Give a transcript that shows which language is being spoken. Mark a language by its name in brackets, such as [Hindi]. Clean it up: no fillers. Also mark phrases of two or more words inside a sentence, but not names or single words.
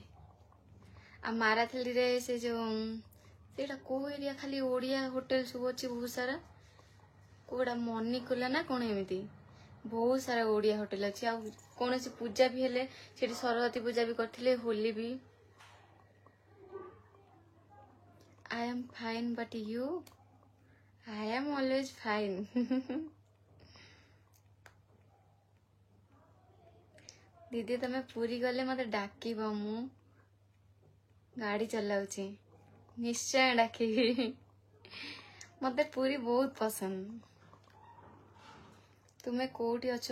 [Odia] ଆଉ ମାରାଥାଲିରେ ସେଇଟା କୋଉ ଏରିଆ, ଖାଲି ଓଡ଼ିଆ ହୋଟେଲ ସବୁ ଅଛି ବହୁତ ସାରା। କୋଉଟା ମନିକୁଲା ନା କ'ଣ ଏମିତି ବହୁତ ସାରା ଓଡ଼ିଆ ହୋଟେଲ ଅଛି। ଆଉ କୌଣସି ପୂଜା ବି ହେଲେ ସେଠି, ସରସ୍ୱତୀ ପୂଜା ବି କରିଥିଲେ, ହୋଲି ବି। [English] I am fine, but you? I am always fine. [Odia] ଦିଦି ତମେ ପୁରୀ ଗଲେ ମତେ ଡାକିବ, ମୁଁ ଗାଡ଼ି ଚଲାଉଛି, ନିଶ୍ଚୟ ଡାକିବି। ମତେ ପୁରୀ ବହୁତ ପସନ୍ଦ। ତୁମେ କୋଉଠି ଅଛ?